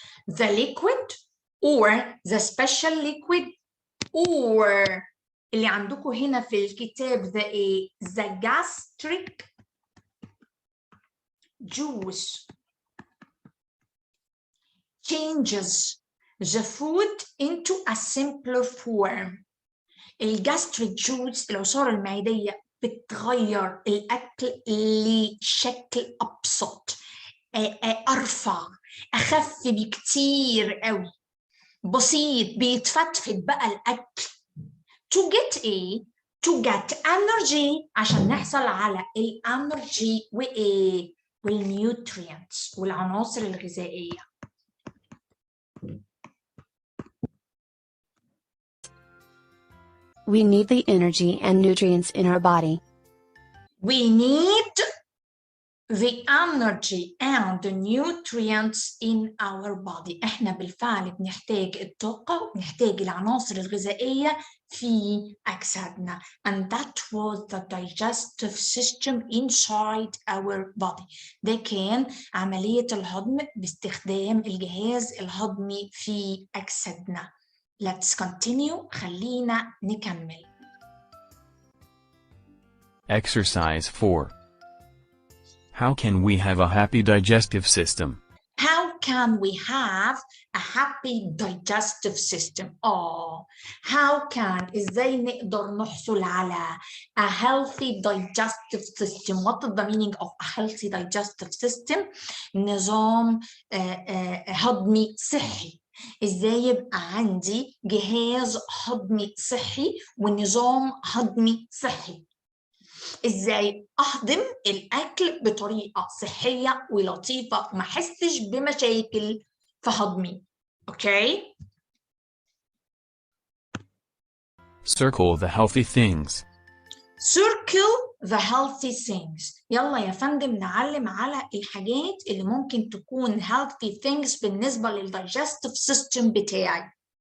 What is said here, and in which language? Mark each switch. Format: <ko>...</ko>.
<en>The liquid or the special liquid or</en> <ar>اللي عندكم هنا في الكتاب</ar> <en>the إيه؟ The gastric juice changes the food into a simpler form.</en> <ar>الجاستريك جوز العصارة المعدية بتغير الأكل لشكل أبسط أرفع أخف بكتير قوي بسيط بيتفتفت بقى الأكل.</ar> <en>To get</en> <ar>إيه؟</ar> <en>To get energy</en> <ar>عشان نحصل على الانرجي وإيه؟ والنيوترينتس والعناصر الغذائية.</ar> <en>We need the energy and nutrients in our body. We need the energy and the nutrients in our body.</en> <ar>احنا بالفعل بنحتاج الطاقة وبنحتاج العناصر الغذائية في أجسادنا.</ar> <en>And that was the digestive system inside our body.</en> <ar>ده كان عملية الهضم باستخدام الجهاز الهضمي في أجسادنا.</ar> <en>Let's continue.</en> <ar>خلينا نكمل.</ar> <en>Exercise 4. How can we have a happy digestive system? How can we have a happy digestive system? How can</en> <ar>إزاي نقدر نحصل على</ar> <en>a healthy digestive system? What is the meaning of a healthy digestive system?</en> <ar>نظام هضمي صحي. إزاي يبقى عندي جهاز هضمي صحي ونظام هضمي صحي؟ ازاي اهضم الاكل بطريقه صحيه ولطيفه وما احسش بمشاكل في هضمي. اوكي.</ar> <en>Circle the healthy things. Circle the healthy things.</en> <ar>يلا يا فندم نعلم على الحاجات اللي ممكن تكون</ar> <en>healthy things</en> <ar>بالنسبه للdigestive system بتاعي.</ar>